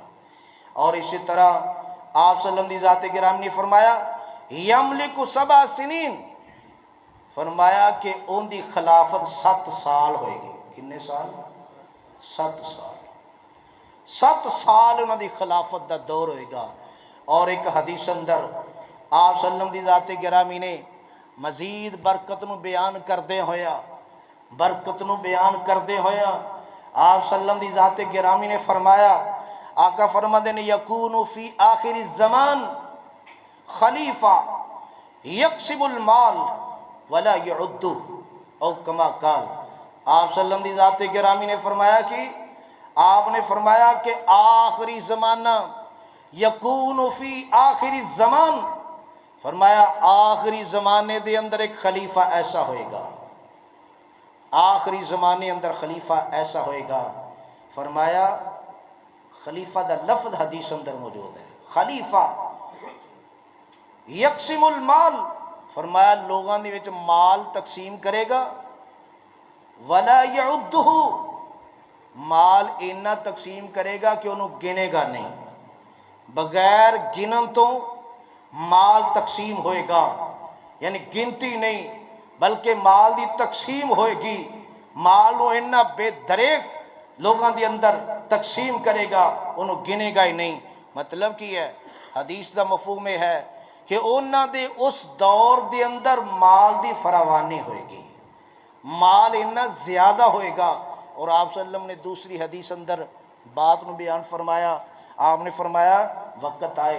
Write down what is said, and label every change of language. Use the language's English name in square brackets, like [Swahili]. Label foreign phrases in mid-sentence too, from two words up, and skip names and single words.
[Punjabi] اور اسی طرح آپ صلی اللہ علیہ وسلم دی ذات گرامی نے فرمایا [Arabic] یملک 7 سنین، [Punjabi] فرمایا کہ ان دی خلافت 7 سال ہوئے گی. کتنے سال؟ 7 سال. 7 سال انہوں دی خلافت دا دور ہوئے گا. اور ایک حدیث اندر آپ صلی اللہ علیہ وسلم دی ذات گرامی نے مزید برکت نو بیان کردے ہویا آپ صلی اللہ علیہ وسلم دی ذات گرامی نے فرمایا، آقا فرماتے ہیں [Arabic] یکون فی آخر الزمان خلیفہ یقسم المال ولا یعد او کما قال. [Punjabi] آپ صلی اللہ علیہ وسلم دی ذات گرامی نے فرمایا کہ آپ نے فرمایا کہ آخری زمانہ [Arabic] یکون فی آخر الزمان، [Punjabi] فرمایا آخری زمانے دے اندر ایک خلیفہ ایسا ہوئے گا، آخری زمانے اندر خلیفہ ایسا ہوئے گا. فرمایا خلیفہ دا لفظ حدیث اندر موجود ہے، [Arabic] خلیفہ یقسم المال، [Punjabi] فرمایا لوگاں دے وچ مال تقسیم کرے گا، [Arabic] ولا یعدہ، [Punjabi] مال اینا تقسیم کرے گا کہ انہوں گنے گا نہیں، بغیر گنن تو مال تقسیم ہوئے گا، یعنی گنتی نہیں بلکہ مال دی تقسیم ہوئے گی. مال نو اینا بے دریک لوگاں دی اندر تقسیم کرے گا انہوں گنے گا ہی نہیں. مطلب کی ہے حدیث دا مفہوم ہے کہ انہاں دے اس دور دے اندر مال دی فراوانی ہوئے گی، مال اتنا زیادہ ہوئے گا۔ [Urdu] اور آپ صلی اللہ علیہ وسلم نے دوسری حدیث اندر بات میں بیان فرمایا، آپ نے فرمایا وقت آئے